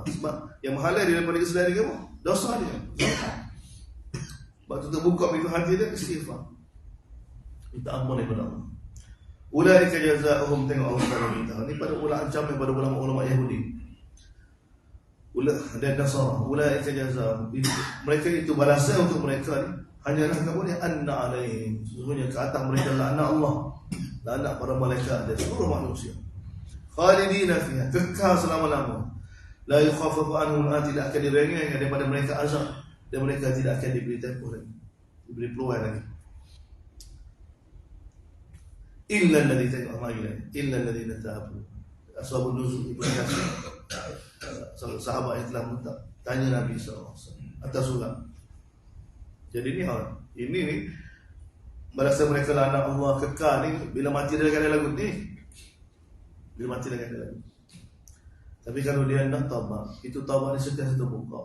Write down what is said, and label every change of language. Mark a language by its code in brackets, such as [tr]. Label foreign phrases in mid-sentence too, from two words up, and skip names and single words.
[ms] Sebab yang menghalang dia daripada Islam ni apa? Dosa dia. Sebab itu terbuka pintu hati dia istighfar. Minta ampun daripada Allah. [ar] أولئك جزاؤهم, [ms] tengok Allah Taala minta. Ini pada ulama ancaman pada ulama-ulama Yahudi. dan Nasara, [ar] أولئك جزاؤهم, [ms] mereka itu balasan untuk mereka ni hanyalah kemudian [ar] أن عليهم, [ms] sesungguhnya ke atas mereka laknat Allah, laknat para malaikat dan seluruh manusia, [ar] خالدين فيها, [ms] kekal selama-lamanya, [ar] لا يخفف عنهم, [ms] tidak akan diringankan daripada mereka azab, dan mereka tidak akan diberi tempoh lagi, diberi peluang lagi. [ar] إلا الذين آمنوا إلا الذين تابوا. أسباب النزول [ms] Ibnu Katsir, sahabat yang telah minta tanya Nabi SAW atas surat. Jadi ini merasa mereka laknat Allah kekal ni bila mati dalam keadaan lagu ni, bila mati dalam keadaan lagu. Tapi kalau dia nak taubat, itu taubat ni sentiasa terbuka.